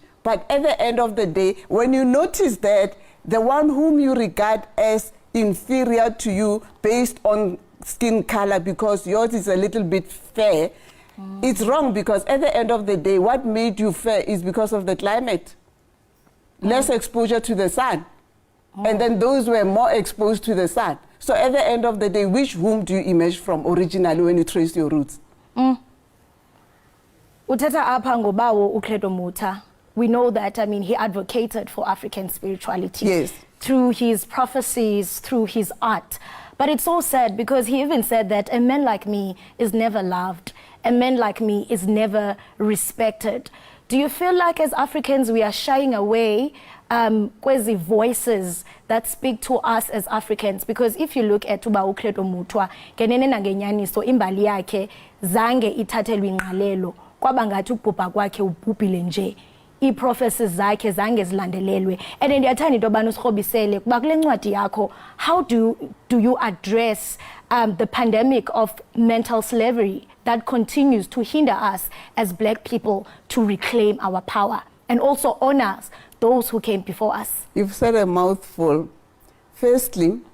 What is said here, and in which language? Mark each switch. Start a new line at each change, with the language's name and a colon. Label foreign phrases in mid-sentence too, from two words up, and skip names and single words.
English: But at the end of the day, when you notice that the one whom you regard as inferior to you based on skin color, because yours is a little bit fair, it's wrong, because at the end of the day, what made you fair is because of the climate. Less exposure to the sun. And then those were more exposed to the sun. So at the end of the day, which womb do you emerge from originally when you trace your roots?
Xhosa: Uthetha apha ngobawo uCredo Mutha.
English: We know that, I mean, he advocated for African spirituality. Yes. Through his prophecies, through his art. But it's so sad because he even said that a man like me is never loved. A man like me is never respected. Do you feel like as Africans we are shying away kwezi voices that speak to us as Africans?
Xhosa: Because if you look at uba uCredo Mutha, ngenene nangenyaniso imbali yakhe zange ithathelwe ingqalelo, kwaba ngathi ubhubha kwakhe ubhubhile nje. I-prophecies zakhe zange zilandelelwe. And ndiyathanda into yobana usirhobisele kuba kule ncwadi yakho,
English: how do you address the pandemic of mental slavery that continues to hinder us as black people to reclaim our power and also honor those who came before us? You've said a mouthful.